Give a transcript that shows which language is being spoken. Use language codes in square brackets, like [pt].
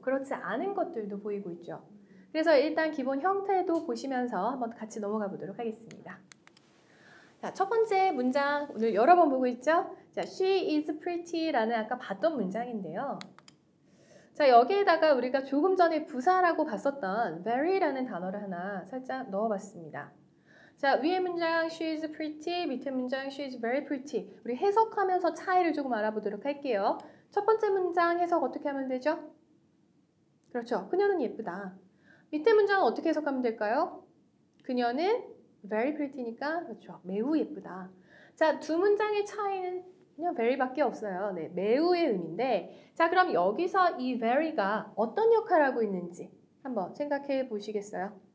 [ko] 그렇지 않은 것들도 보이고 있죠. 그래서 일단 기본 형태도 보시면서 한번 같이 넘어가 보도록 하겠습니다. 자, 첫 번째 문장 오늘 여러 번 보고 있죠? 자, [en] she is pretty [ko] 라는 아까 봤던 문장인데요. 자, 여기에다가 우리가 조금 전에 부사라고 봤었던 very라는 단어를 하나 살짝 넣어봤습니다. 자, 위에 문장 [en] she is pretty, [ko] 밑에 문장 [en] she is very pretty. [ko] 우리 해석하면서 차이를 조금 알아보도록 할게요. 첫 번째 문장 해석 어떻게 하면 되죠? 그렇죠. 그녀는 예쁘다. 밑에 문장은 어떻게 해석하면 될까요? 그녀는 [en] very pretty [ko] 니까 그렇죠. 매우 예쁘다. 자, 두 문장의 차이는 그냥 very밖에 없어요. 네, 매우의 의미인데 자, 그럼 여기서 이 very가 어떤 역할을 하고 있는지 한번 생각해 보시겠어요?